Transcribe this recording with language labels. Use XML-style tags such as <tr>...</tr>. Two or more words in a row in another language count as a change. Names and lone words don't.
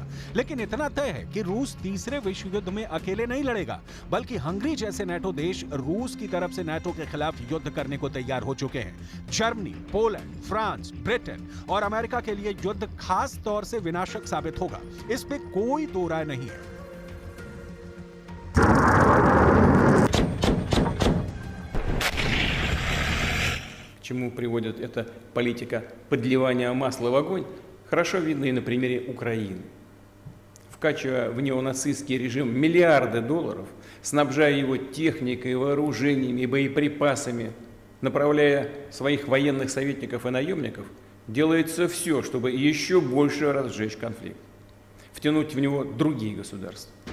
<hi>लेकिन इतना तय है कि रूस तीसरे विश्व युद्ध में अकेले नहीं लड़ेगा, बल्कि हंगरी जैसे नाटो देश रूस की तरफ से नाटो के खिलाफ युद्ध करने को तैयार हो चुके हैं। जर्मनी, पोलैंड, फ्रांस, ब्रिटेन और अमेरिका के लिए युद्ध खास तौर से विनाशक साबित होगा, इस पे कोई दो राय नहीं है।</hi> <ru>К чему приводит эта политика подливания масла в огонь, хорошо видно и на примере Украины. Вкачивая в неонацистский режим миллиарды долларов, снабжая его техникой, вооружениями и боеприпасами, направляя своих военных советников и наемников, делается все, чтобы еще больше разжечь конфликт, втянуть в него другие государства.</ru>